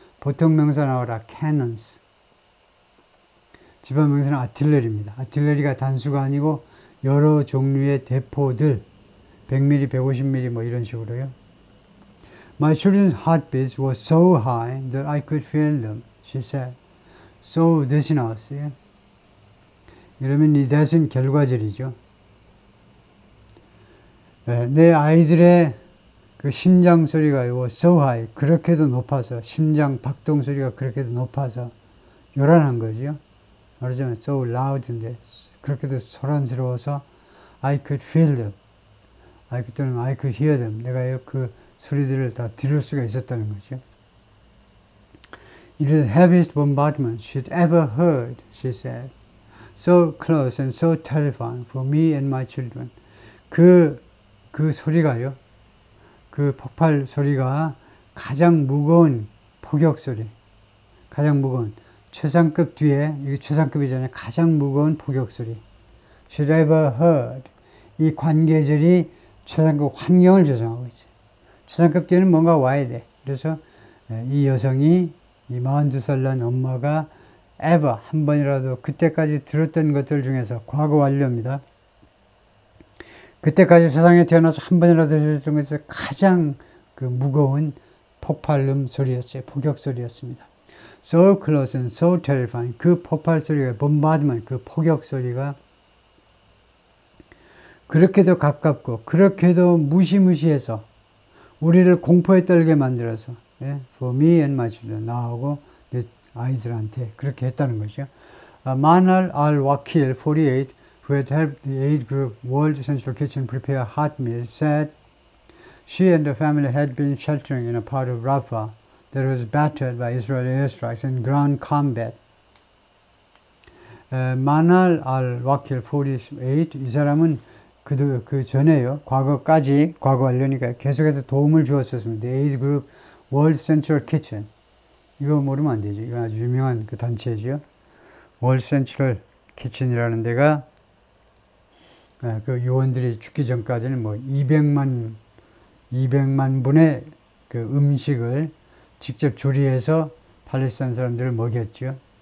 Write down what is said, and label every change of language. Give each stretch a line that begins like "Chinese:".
Korean: 보통 명사 나오라, cannons. 집합명사는 artillery입니다. artillery가 단수가 아니고 여러 종류의 대포들. 100mm, 150mm 뭐 이런 식으로요.
English: My children's heartbeats were so high that I could feel them, she said.
Korean: So that이 나왔어요. 이러면 이 that은 결과절이죠. 내 아이들의 그 심장 소리가
English: so high,
Korean: 그렇게도 높아서, 심장 박동 소리가 그렇게도 높아서 요란한 거죠. 말하자면
English: so loud인데
Korean: 그렇게도 소란스러워서
English: I could feel them. I could hear them.
Korean: 내가 그 소리들을 다 들을 수가 있었다는 거죠.
English: It is the heaviest bombardment she'd ever heard, she said. So close and so terrifying for me and my children.
Korean: 그 그 소리가요. 그 폭발 소리가 가장 무거운 포격 소리. 가장 무거운. 최상급 뒤에, 이게 최상급이잖아요. 가장 무거운 포격 소리.
English: Should ever heard.
Korean: 이 관계절이 최상급 환경을 조성하고 있죠. 최상급 뒤에는 뭔가 와야 돼. 그래서 이 여성이 이 42살 난 엄마가 ever 한 번이라도 그때까지 들었던 것들 중에서 과거 완료입니다. 그때까지 세상에 태어나서 한 번이라도 들었던 것에서 가장 그 무거운 폭발음 소리였어요. 포격 소리였습니다.
English: So close and so terrifying.
Korean: 그 폭발 소리가, bombardment, 그 포격 소리가 그렇게도 가깝고 그렇게도 무시무시해서 우리를 공포에 떨게 만들어서
English: for me and my children,
Korean: 나하고 내 아이들한테 그렇게 했다는 거죠.
English: Manal al-Wakil, 48, who had helped the aid group World Central Kitchen prepare hot meals, said she and her family had been sheltering in a part of Rafah that was battered by Israeli airstrikes and ground combat.
Korean: Manal al-Wakil, 48, 이 사람은 그 전에요. 과거까지, 과거 완료니까 계속해서 도움을 주었었습니다.
English: The aid group World Central Kitchen.
Korean: 이거 모르면 안 되죠. 이거 아주 유명한 그 단체죠. World Central Kitchen이라는 데가 그 요원들이 죽기 전까지는 뭐 200만 분의 그 음식을 직접 조리해서 팔레스타인 사람들을 먹였죠.